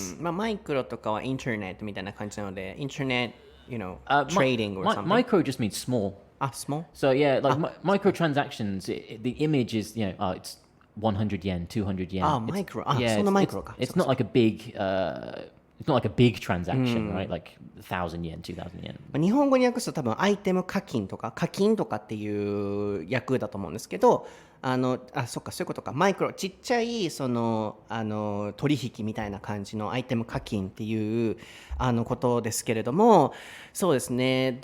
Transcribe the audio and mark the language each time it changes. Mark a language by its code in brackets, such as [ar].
[ja] まあマイクロとかはインターネットみたいな感じなので、インターネット [en] trading or something. Micro just means small. Small? So yeah, like microtransactions, the image is, it's 100 yen, 200 yen. Micro. So the micro. It's not like a big, it's not like a big transaction, right? Like 1,000 yen, 2,000 yen. [ja] 日本語に訳すと多分アイテム課金とか課金とかっていう訳だと思うんですけど、そっかそういうことか。マイクロちっちゃいその取引みたいな感じのアイテム課金っていうことですけれども、そうですね。